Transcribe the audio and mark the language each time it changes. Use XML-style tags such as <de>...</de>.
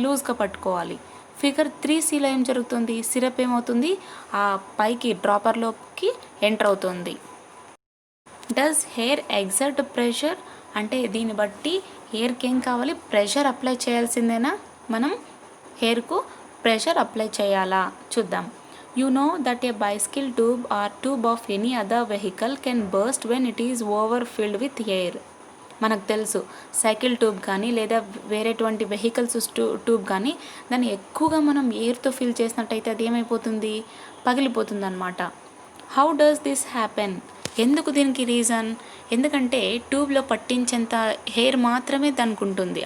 <te>లూజ్గా పట్టుకోవాలి. ఫిగర్ 3Cలో ఏం జరుగుతుంది? సిరప్ ఏమవుతుంది? ఆ పైకి డ్రాపర్లోకి ఎంటర్ అవుతుంది.</te> <en>Does hair exert pressure?</en> <te>అంటే దీన్ని బట్టి హెయిర్కి ఏం కావాలి? Pressure apply చేయాల్సిందేనా? మనం హెయిర్కు ప్రెషర్ అప్లై చేయాలా? చూద్దాం.</te> <en>You know that a bicycle tube or tube of any other vehicle can burst when it is overfilled with air.</en> <te>మనకు తెలుసు సైకిల్ ట్యూబ్ కానీ లేదా వేరేటువంటి వెహికల్స్ ట్యూబ్ కానీ దాన్ని ఎక్కువగా మనం ఎయిర్తో ఫిల్ చేసినట్టయితే అది ఏమైపోతుంది, పగిలిపోతుంది అనమాట.</te> <en>How does this happen?</en> <te>ఎందుకు దీనికి రీజన్? ఎందుకంటే ట్యూబ్లో పట్టించేంత హెయిర్ మాత్రమే దానికి ఉంటుంది.</te>